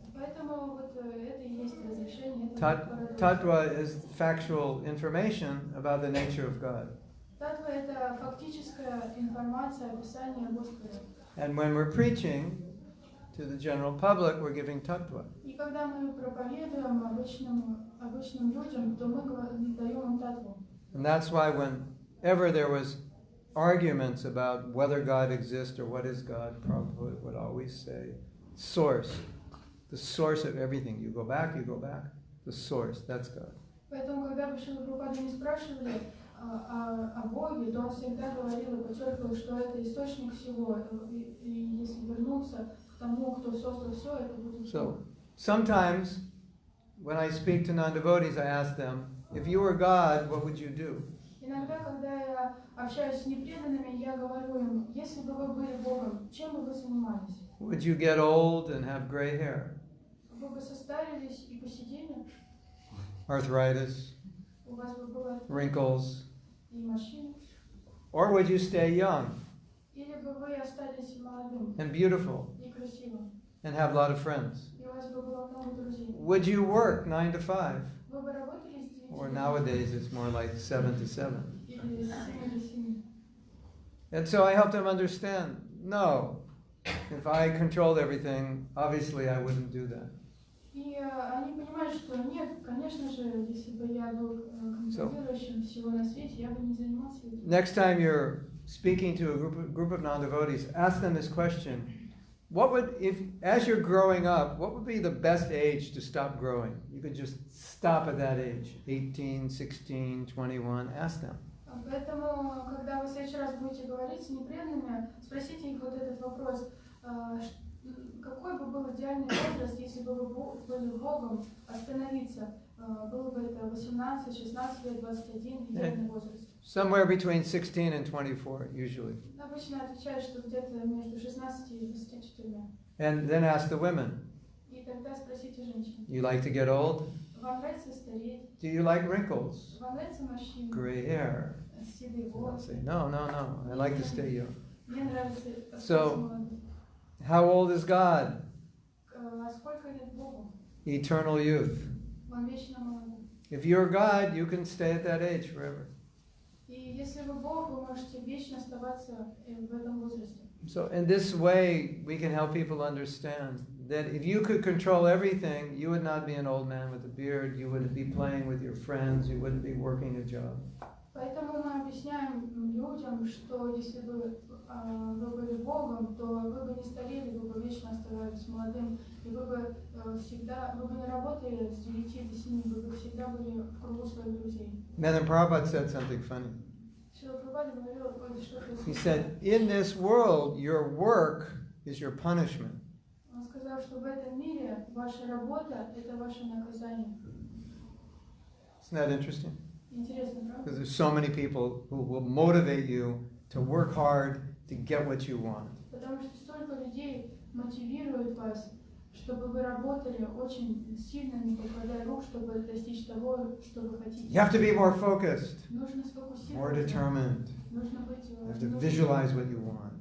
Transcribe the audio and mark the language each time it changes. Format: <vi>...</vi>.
<ru>Поэтому вот это и есть разрешение.</ru> <en>Tattva is factual information about the nature of God.</en> <ru>Татва — это фактическая информация, описание Господа.</ru> <en>And when we're preaching to the general public, we're giving tattva.</en> <ru>И когда мы проповедуем обычным людям, то мы даем им татву.</ru> <en>And that's why whenever there was arguments about whether God exists or what is God, Prabhupada would always say, source. The source of everything. You go back, the source, that's God.</en> <ru>Поэтому, когда бы Шрила Прабхупада не спрашивали о Боге, то он всегда говорил и подчеркивал, что это источник всего. И если вернуться к тому, кто создал все, это будет Бог.</ru> <en>So, sometimes, when I speak to non-devotees, I ask them, if you were God, what would you do?</en> <ru>Иногда, когда я общаюсь с непреданными, я говорю им, если бы вы были Богом, чем бы вы занимались?</ru> <en>Would you get old and have gray hair?</en> <ru>Вы бы состарились и посидели?</ru> <en>Arthritis,</en> <ru>У вас бы было</ru> <en>wrinkles?</en> <ru>и морщины?</ru> <en>Or would you stay young</en> <ru>Или бы вы остались молодым</ru> <en>and beautiful</en> <ru>и красивым?</ru> <en>and have a lot of friends?</en> <ru>И у вас бы было много друзей?</ru> <en>Would you work 9 to 5?</en> <ru>Вы бы работали с 9</ru> <en>Or nowadays it's more like 7 to 7.</en> <ru>или с 7 до 7?</ru> <en>And so I help them understand, no, if I controlled everything, obviously I wouldn't do that.</en> <ru>И они понимают, что нет, конечно же, если бы я был контролирующим всего на свете, я бы не занимался этим.</ru> <en>Next time you're speaking to a group of non-devotees, ask them this question. What would, if as you're growing up, what would be the best age to stop growing? You could just stop at that age, 18, 16, 21, ask them.</en> <ru>Поэтому, когда вы в следующий раз будете говорить с непреданными, спросите их вот этот вопрос. Какой бы был идеальный возраст, если бы вы были Богом, остановиться? Было бы это 18, 16 лет, 21, идеальный возраст?</ru> <en>Somewhere between 16 and 24, usually.</en> <ru>Обычно отвечают, что где-то между 16 и 24.</ru> <en>And then ask the women.</en> <ru>И тогда спросите женщин.</ru> <en>You like to get old?</en> <ru>Вам нравится стареть?</ru> <en>Do you like wrinkles?</en> <ru>Вам нравится морщины?</ru> <en>Gray hair?</en> <ru>Седые</ru> <en>I'll</en> <ru>волосы?</ru> <en>say, no, I like to stay young.</en> <ru>Мне нравится</ru> <en>So,</en> <ru>остаться молодым.</ru> <en>How old is God?</en> <ru>А сколько лет Богу?</ru> <en>Eternal youth.</en> <ru>Он вечно молодой.</ru> <en>If you're God, you can stay at that age forever.</en> <ru>И если вы Бог, вы можете вечно оставаться в этом возрасте.</ru> <en>So in this way, we can help people understand that if you could control everything, you would not be an old man with a beard, you wouldn't be playing with your friends, you wouldn't be working a job.</en> <ru>Поэтому мы объясняем людям, что если бы вы были Богом, то вы бы не старели, вы бы вечно оставались молодым, и вы бы не работали с 9 до 7, вы бы всегда были в кругу своих друзей.</ru> <en>Then Prabhupada said something funny.</en> <ru>Шрила Прабхупада говорил что-то.</ru> <en>He said, in this world, your work is your punishment.</en> <ru>Он сказал, что в этом мире ваша работа – это ваше наказание.</ru> <en>Isn't that interesting?</en> <ru>Интересно, правда?</ru> <en>Because there's so many people who will motivate you to work hard to get what you want.</en> <ru>Потому что столько людей мотивирует вас, чтобы вы работали очень сильно, не покладая рук, чтобы достичь того, что вы хотите.</ru> <en>You have to be more focused,</en> <ru>Нужно</ru> <en>more</en> <ru>сфокусироваться.</ru> <en>determined.</en> <ru>Нужно быть.</ru> <en>You have to visualize what you want.</en>